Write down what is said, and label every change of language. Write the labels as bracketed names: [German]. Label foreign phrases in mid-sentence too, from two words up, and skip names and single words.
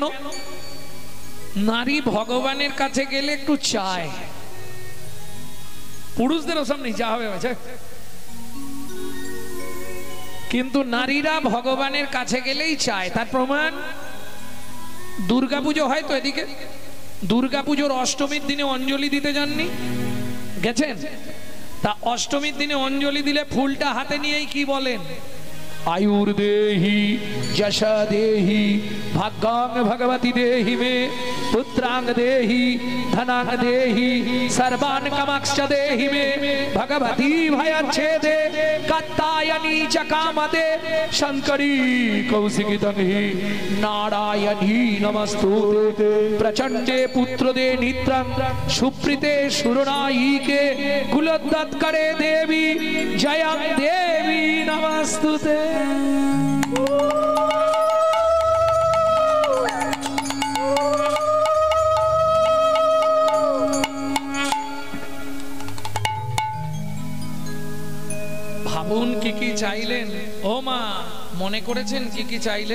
[Bangla] নারী ভগবানের কাছে গেলে একটু চায়, পুরুষদেরও সামনে যা হবে, কিন্তু নারীরা ভগবানের কাছে গেলেই চায়। তার প্রমাণ দুর্গাপুজো হয় তো এদিকে, দুর্গাপুজোর অষ্টমীর দিনে অঞ্জলি দিতে যাননি? গেছেন? তা অষ্টমীর দিনে অঞ্জলি দিলে ফুলটা হাতে নিয়েই কি বলেন? [Sanskrit] आयुर्देहि यशा देहि भाग्यां भगवती देहि मे पुत्रां देहि धनां देहि सर्वान् कामांश्च देहि मे भगवती भयच्छेदे कात्यायनी च कामदे शंकरी कौशिकी तन्हि नारायणी नमस्तुते प्रचंडे पुत्रदे नित्रं सुप्रीते सुरनायिके कुलोद्गतकरे देवी जयं देवी नमस्तुते। [Bangla] ভাবুন কি কি চাইলেন। ও মা, মনে করেছেন কি কি চাইলেন?